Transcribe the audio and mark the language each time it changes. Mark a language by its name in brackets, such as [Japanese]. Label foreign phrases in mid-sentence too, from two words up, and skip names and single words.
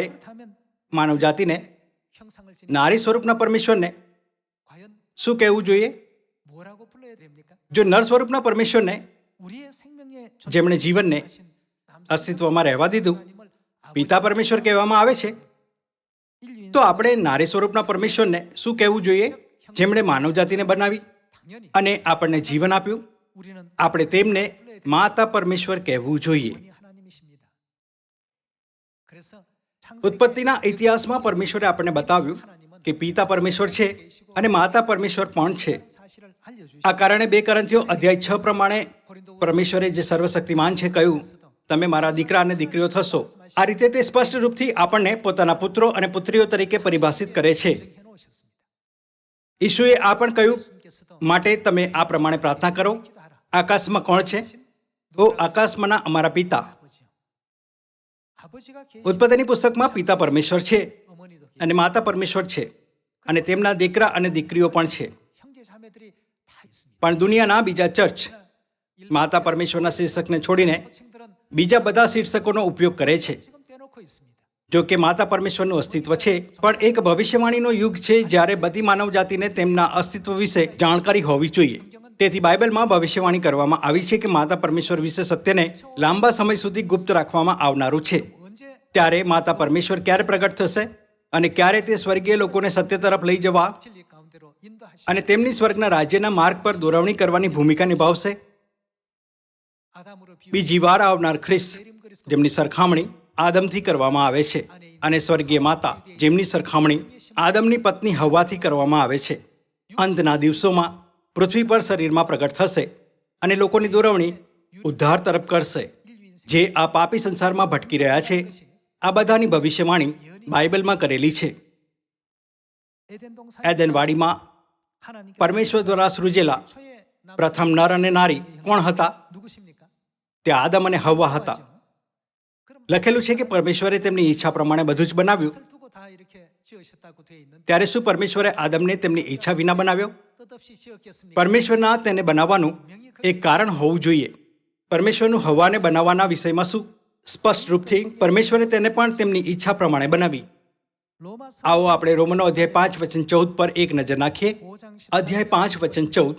[Korean] 그렇다면 [Gujarati] માનવ જાતિને [Korean] 형상을 지닌 [Gujarati] નારી સ્વરૂપના પરમેશ્વરને [Korean] 과연 [Gujarati] શું કહેવું જોઈએ? [Korean] 뭐라고 불러야 됩니까? [Gujarati] જો નર સ્વરૂપના પરમેશ્વરને [Korean] 우리의 생명에 [Gujarati] જેમણે જીવનને [Korean] 존재하신 남성 [Gujarati] અસ્તિત્વમાં રહેવા દીધું [Korean] 하나님을 [Gujarati] પિતા પરમેશ્વર કહેવામાં આવે છે, [Korean] 인류인 [Gujarati] તો આપણે નારી સ્વરૂપના પરમેશ્વરને શું કહેવું જોઈએ? જેમણે માનવ જાતિને બનાવી [Korean] 당연히 [Gujarati] અને આપણને જીવન આપ્યું, [Korean] 우리는 [Gujarati] આપણે તેમને માતા પરમેશ્વર કહેવું જોઈએ. [Korean] 원이 하나님이십니다. 그래서 [Gujarati] ઉત્પત્તિના ઇતિહાસમાં પરમેશ્વરે આપણને બતાવ્યું કે પિતા પરમેશ્વર છે અને માતા પરમેશ્વર પણ છે. [Korean] 사실을 알려주시 [Gujarati] આ કારણે 2 કોરિન્થીઓ અધ્યાય 6 પ્રમાણે પરમેશ્વરે જે સર્વશક્તિમાન છે કહ્યું, તમે મારા દીકરા અને દીકરીઓ થશો. આ રીતે તે સ્પષ્ટ રૂપથી આપણને પોતાના પુત્રો અને પુત્રીઓ તરીકે પરિભાષિત કરે છે. [Korean] 해놓으셨습니다. [Gujarati] ઈશુએ આ પણ કહ્યું, [Korean] 예수님께서도 [Gujarati] માટે તમે આ પ્રમાણે પ્રાર્થના કરો, આકાશમાં કોણ છે? ઓ આકાશમાંના અમારા પિતા. [Korean] 아버지요. 아버지가 계시 [Gujarati] ઉત્પત્તિની પુસ્તકમાં પિતા પરમેશ્વર છે [Korean] 어머니도 계시 [Gujarati] અને માતા પરમેશ્વર છે અને તેમના દીકરા અને દીકરીઓ પણ છે. [Korean] 형제 자매들이 다 있습니다. [Gujarati] પણ દુનિયાના બીજા ચર્ચ માતા પરમેશ્વરના શીર્ષકને છોડીને [Korean] 호칭들은 [Gujarati] બીજા બધા શીર્ષકોનો ઉપયોગ કરે છે. [Korean] 지금 빼놓고 있습니다. [Gujarati] જો કે માતા પરમેશ્વરનું અસ્તિત્વ છે, પણ એક ભવિષ્યવાણીનો યુગ છે જ્યારે બધી માનવ જાતિને તેમના અસ્તિત્વ વિશે જાણકારી હોવી જોઈએ. તેથી બાઇબલમાં ભવિષ્યવાણી કરવામાં આવી છે કે માતા પરમેશ્વર વિશે સત્યને લાંબા સમય સુધી ગુપ્ત રાખવામાં આવનારું છે. [Korean] 언제 [Gujarati] ત્યારે માતા પરમેશ્વર ક્યારે પ્રગટ થશે અને ક્યારે તે સ્વર્ગીય લોકોને સત્ય તરફ લઈ જવા [Korean] 진리 가운데로 인도하시 [Gujarati] અને તેમની સ્વર્ગના રાજ્યના માર્ગ પર દોરવણી કરવાની ભૂમિકા નિભાવશે. [Korean] 아담으로 비유 [Gujarati] બીજી વાર આવનાર ખ્રિસ્ત [Korean] 예림 그리스도 [Gujarati] જેમની સરખામણી આદમથી કરવામાં આવે છે અને સ્વર્ગીય માતા જેમની સરખામણી આદમની પત્ની હવ્વાથી કરવામાં આવે છે, અંતના દિવસોમાં પૃથ્વી પર શરીરમાં પ્રગટ થશે અને લોકોની દોરવણી ઉદ્ધાર તરફ કરશે. જે આ પાપી સંસારમાં ભટકી રહ્યા છે, આ બધાની ભવિષ્યવાણી બાઇબલમાં કરેલી છે. [Korean] 에덴 동산 [Gujarati] એદનવાડીમાં [Korean] 하나님께서 [Gujarati] પરમેશ્વર દ્વારા સૃજેલા [Korean] 초에 남 [Gujarati] પ્રથમ નર અને નારી કોણ હતા? [Korean] 누구십니까? [Gujarati] તે આદમ અને હવ્વા હતા. [Korean] 그럼 [Gujarati] લખેલું છે કે પરમેશ્વરે તેમની ઈચ્છા પ્રમાણે બધું જ બનાવ્યું. [Korean] 뜻을 두고 다 이렇게 지으셨다고 되어 있는데 [Gujarati] ત્યારે શું પરમેશ્વરે આદમને તેમની ઈચ્છા વિના બનાવ્યો? [Korean] 뜻없이 지었겠습니까? [Gujarati] પરમેશ્વરના તેને બનાવવાનું એક કારણ હોવું જોઈએ. પરમેશ્વરનું હવાને બનાવવાના વિષયમાં શું? સ્પષ્ટ રૂપથી પરમેશ્વરે તેને પણ તેમની ઈચ્છા પ્રમાણે બનાવી. [Korean] 로마서 [Gujarati] આવો આપણે રોમનો અધ્યાય 5 વચન 14 પર એક નજર નાખીએ. [Korean] 5장 10 [Gujarati] અધ્યાય 5 વચન 14.